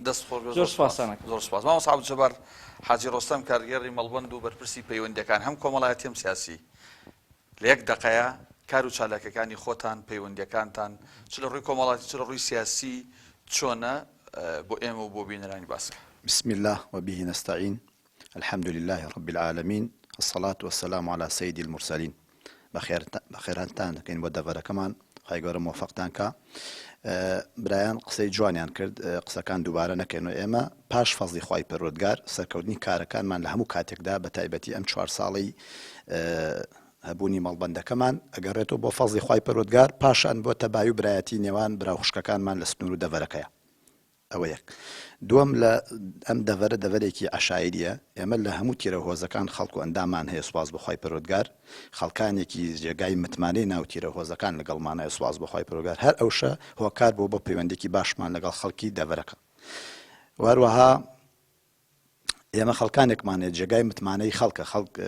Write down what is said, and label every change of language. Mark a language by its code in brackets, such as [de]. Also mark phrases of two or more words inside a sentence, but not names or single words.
[ckb] زۆر سپاسانە زۆر سپاس مامۆستا عەبدولجەبار حاجی ڕۆستەم کارگێڕی مەڵبەند و بەرپرسی پەیوەندیەکان هەم کۆمەڵایەتی هەم سیاسی لە یەک دەقەیە کار و چالاکەکانی خۆتان پەیوەندیەکانتان چ لە ڕووی کۆمەڵایەتی چ لە ڕووی سیاسی چۆنە بۆ ئێمە و بۆ بینەرانی باسکە [ar] بسم الله وبه نستعين الحمد لله رب العالمين الصلاة والسلام على سيد المرسلين [ckb] بخيرانتان كاين بۆ دەڤەرەکەمان خی گەورە موفقتان کە برایان قسەی جوانیان کرد قسەکان دووبارە نەکەین و ئێمە پاش فەزلی خوای پەروەردگار سەرکەوتنی کارەکانمان لە هەموو کاتێکدا بە تایبەتی ئەم 4 ساڵی هەبوونی مەڵبەندەکەمان ئەگەڕێتەوە بۆ فەزلی خوای پەروەردگار پاشان بۆ تەبای و برایەتی نێوان براوخشکەکانمان لە سنوور و دەڤەرەکەیە ئەوە یەک دووەم لە ئەم دەڤەرە دەڤەرێکی عەشایریە ئێمە لە هەموو تیرە هۆزەکان خەڵک و ئەندامان هەیە سوپاس بەخوای پەروەردگار خەڵکانێکی جێگای متمانەی ناو تیرە هۆزەکان لەگەڵمانە سوپاس بەخوای پەروەردگار هەر ئەوشە هۆکار بۆ پەیوەندێکی باشمان لەگەڵ خەڵکی دەڤەرەکە وەروەها ئێمە خەڵکانێکمان هەیە جێگای متمانەی خەڵکە خەڵک